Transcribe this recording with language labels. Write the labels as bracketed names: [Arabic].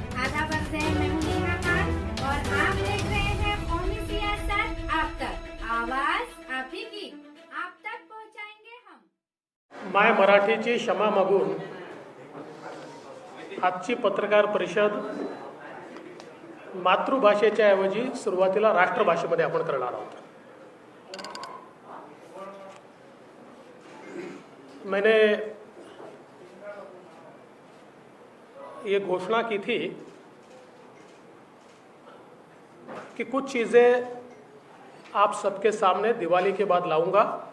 [Hindi] नमस्ते, मैं हूं नेहा खान और आप देख रहे हैं कौमी सियासत आप तक। आवाज आप ही की, आप तक पहुंचाएंगे हम। [Marathi] माय मराठीची क्षमा मागून आजची पत्रकार परिषद मातृभाषेच्या ऐवजी सुरुवातीला राष्ट्रभाषेमध्ये आपण करणार आहोत। [Hindi] मैंने ये घोषणा की थी कि कुछ चीज़ें आप सबके सामने दिवाली के बाद लाऊंगा।